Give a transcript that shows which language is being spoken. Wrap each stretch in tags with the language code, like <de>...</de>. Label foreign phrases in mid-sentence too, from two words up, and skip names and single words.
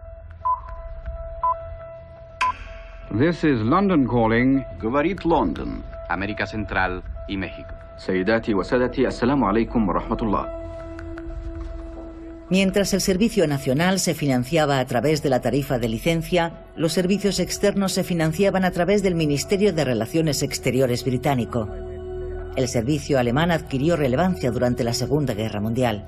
<en>This is London calling.</en> <ru>Говорит London,</ru> <es>América Central y México.</es> <ar>سيداتي وسادتي السلام عليكم ورحمة الله.</ar> <es>Mientras el servicio nacional se financiaba a través de la tarifa de licencia, los servicios externos se financiaban a través del Ministerio de Relaciones Exteriores británico. El servicio alemán adquirió relevancia durante la Segunda Guerra Mundial.</es>